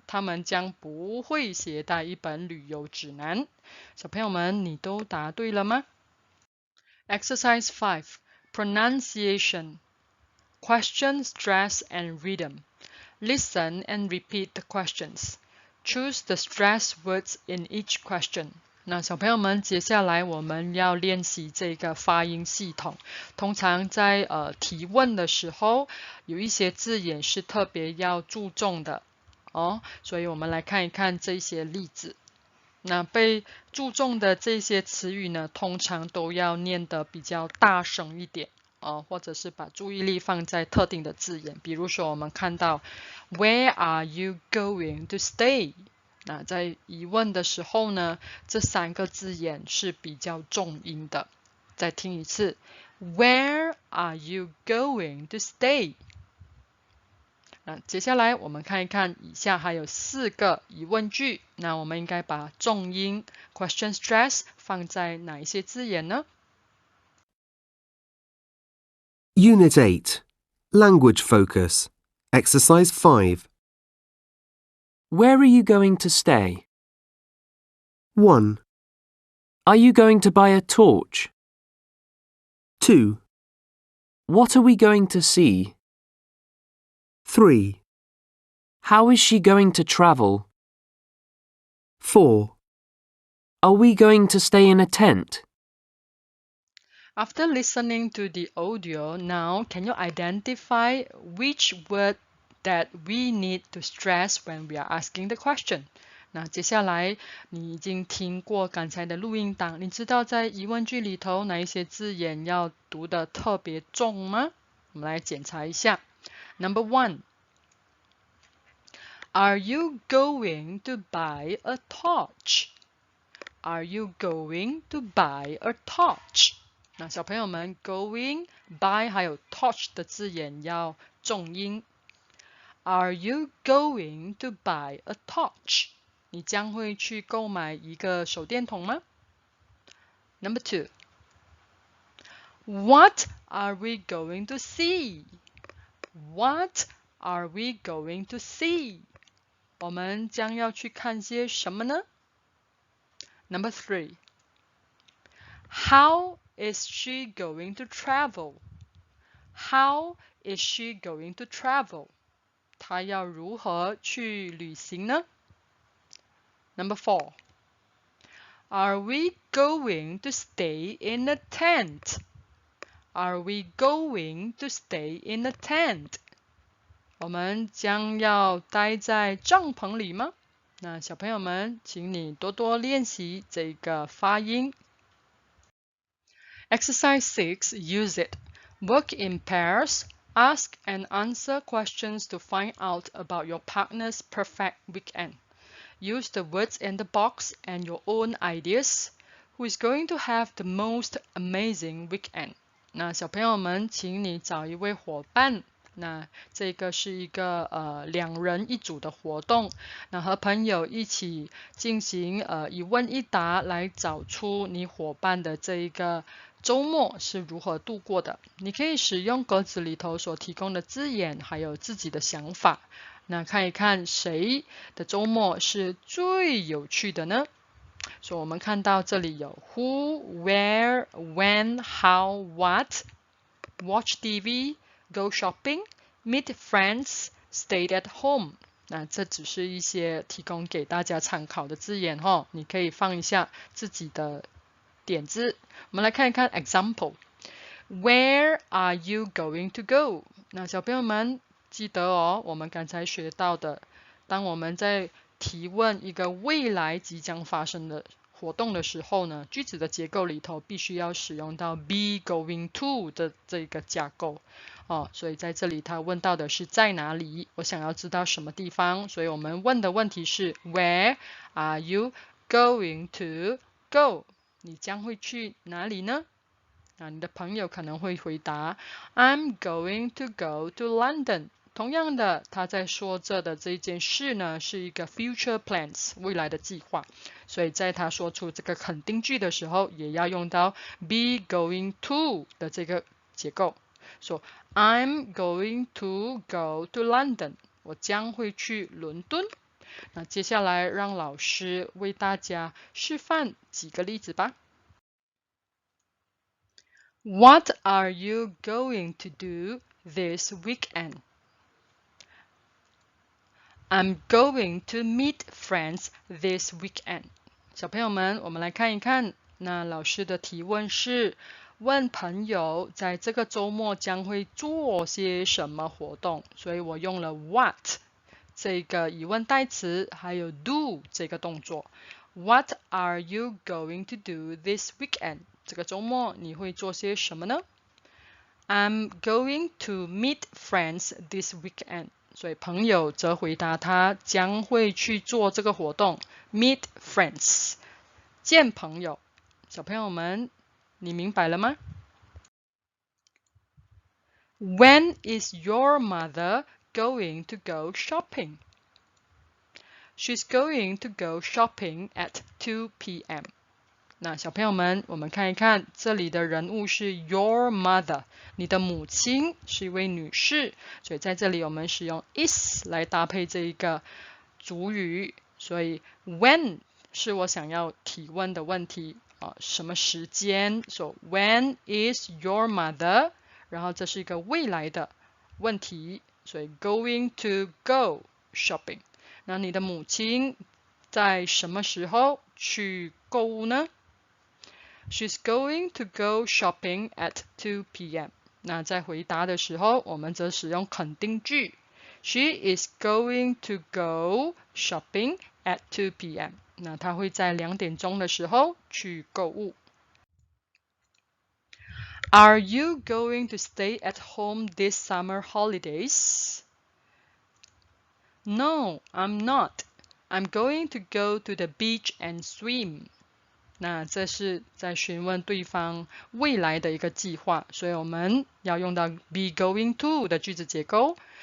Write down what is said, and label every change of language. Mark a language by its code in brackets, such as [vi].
[zh] 他们将不会携带一本旅游指南。小朋友们，你都答对了吗？ [en] Exercise 5. Pronunciation. Question, stress, and rhythm. Listen and repeat the questions. Choose the stress words in each question. [zh] 那小朋友们，接下来我们要练习这个发音系统。通常在提问的时候，有一些字眼是特别要注重的哦，所以我们来看一看这些例子。那被注重的这些词语呢，通常都要念得比较大声一点或者是把注意力放在特定的字眼。比如说，我们看到 [en] Where are you going to stay？ [zh] 那在疑问的时候呢，这3个字眼是比较重音的。再听一次 [en] ，Where are you going to stay？ [zh] 那接下来我们看一看，以下还有4个疑问句。那我们应该把重音 [en] question stress [zh] 放在哪一些字眼呢？ [en] Unit 8. Language Focus. Exercise 5. Where are you going to stay? 1, Are you going to buy a torch? 2, What are we going to see? 3, How is she going to travel? 4, Are we going to stay in a tent? After listening to the audio, now can you identify which word that we need to stress when we are asking the question? [zh] 那接下来你已经听过刚才的录音档，你知道在疑问句里头哪一些字眼要读得特别重吗？我们来检查一下。 [en] Number 1. Are you going to buy a torch? Are you going to buy a torch? [zh] 那小朋友们 going, buy 还有 torch 的字眼要重音。 [en] Are you going to buy a torch? [zh] 你将会去购买一个手电筒吗？ [en] Number 2. What are we going to see? What are we going to see? [zh] 我们将要去看些什么呢？ [en] Number 3. How is she going to travel? How is she going to travel? [zh] 她要如何去旅行呢？ [en] Number 4. Are we going to stay in a tent? Are we going to stay in a tent? [zh] 我们将要待在帐篷里吗？那小朋友们，请你多多练习这个发音。 [en] Exercise 6. Use it. Work in pairs. Ask and answer questions to find out about your partner's perfect weekend. Use the words in the box and your own ideas. Who is going to have the most amazing weekend? [zh] 那小朋友们，请你找一位伙伴。那这个是一个2人1组的活动，那和朋友一起进行一问一答，来找出你伙伴的这一个周末是如何度过的。你可以使用格子里头所提供的字眼，还有自己的想法。那看一看谁的周末是最有趣的呢？所以我们看到这里有 [en] who, where, when, how, what, watch TV, go shopping, meet friends, stay at home。 [zh] 那这只是一些提供给大家参考的字眼哦，你可以放一下自己的点子。我们来看一看 [en] example。Where are you going to go？ [zh] 那小朋友们记得哦，我们刚才学到的，当我们在提问一个未来即将发生的活动的时候呢，句子的结构里头必须要使用到 [en] be going to [zh] 的这个架构哦，所以在这里他问到的是在哪里，我想要知道什么地方，所以我们问的问题是 [en] Where are you going to go？ [zh] 你将会去哪里呢？你的朋友可能会回答 [en] I'm going to go to London。 [zh] 同样的，他在说这的这件事呢，是一个 [en] future plans [zh] 未来的计划，所以在他说出这个肯定句的时候，也要用到 be going to 的这个结构。 [en] So I'm going to go to London。 [zh] 我将会去伦敦。那接下来让老师为大家示范几个例子吧。 [en] What are you going to do this weekend? I'm going to meet friends this weekend. [zh] 小朋友们，我们来看一看，那老师的提问是问朋友在这个周末将会做些什么活动，所以我用了 what 这个疑问代词，还有 [en] do [zh] 这个动作。 [en] What are you going to do this weekend？ [zh] 这个周末你会做些什么呢？ [en] I'm going to meet friends this weekend。 [zh] 所以朋友则回答他将会去做这个活动 [en] meet friends， [zh] 见朋友。小朋友们，你明白了吗？ [en] When is your mother going to go shopping? She's going to go shopping at 2 p.m. [zh] 那小朋友们，我们看一看这里的人物是 [en] your mother， [zh] 你的母亲是一位女士，所以在这里我们使用 is 来搭配这一个主语，所以 when 是我想要提问的问题什么时间 [en] So when is your mother？ [zh] 然后这是一个未来的问题，所以 [en] going to go shopping。 [zh] 那你的母亲在什么时候去购物呢？ [en] She's going to go shopping at 2 p.m. [zh] 那在回答的时候，我们则使用肯定句 [en] She is going to go shopping at 2 p.m. [zh] 那她会在2点钟的时候去购物。 [en] Are you going to stay at home this summer holidays? No, I'm not. I'm going to go to the beach and swim. [zh] 那这是在询问对方未来的一个计划，所以我们要用到 [en] be going to [zh] 的句子结构。